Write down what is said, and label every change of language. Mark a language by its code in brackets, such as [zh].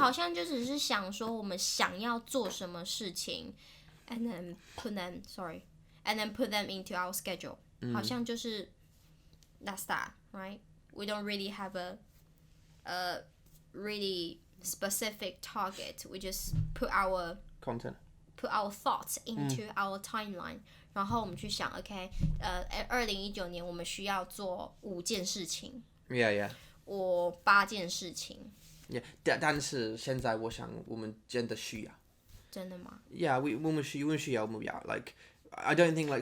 [zh] 好像就只是想说我们想要做什么事情 ， [en] and then put them into our schedule， [zh] 好像就是 [en] that's that right? We don't really have a really specific target. We just put our Content. thoughts into our timeline， [zh] 然后我们去想 ，OK， 2019年我们需要做5件事情， [en] Yeah. [zh] 或8件事情。 [en] Yeah. [zh] 但是现在我想我们真的需要。真的吗？ [en] Yeah, [zh] 我们需要目标 [en] Like, I don't think like